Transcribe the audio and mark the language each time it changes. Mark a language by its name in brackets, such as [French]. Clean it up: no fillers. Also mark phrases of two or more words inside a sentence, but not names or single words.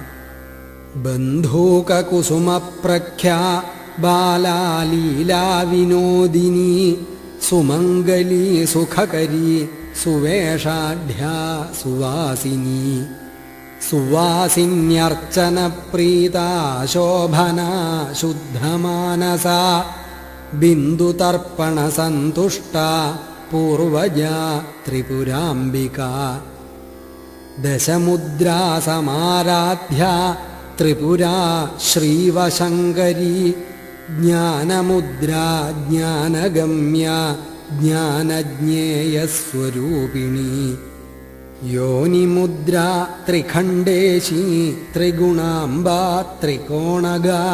[Sanskrit] बन्धूककुसुमप्रख्या बाला लीला विनोदिनी सुमङ्गली सुखकरी सुवेषाढ्या सुवासिनी सुवासिन्यर्चनप्रीता शोभना शुद्धमानसा बिन्दुतर्पणसन्तुष्टा पूर्वजा त्रिपुराम्बिका ദശമുദ്രാസമാരാധ്യ ത്രിപുരാ ശ്രീവശങ്കരി ജ്ഞാനമുദ്രാ ജ്ഞാനഗമ്യ ജ്ഞാനജ്ഞേയസ്വരൂപിണി യോനിമുദ്രാ ത്രിഖണ്ഡേശി ത്രിഗുണാംബാ ത്രികോണഗ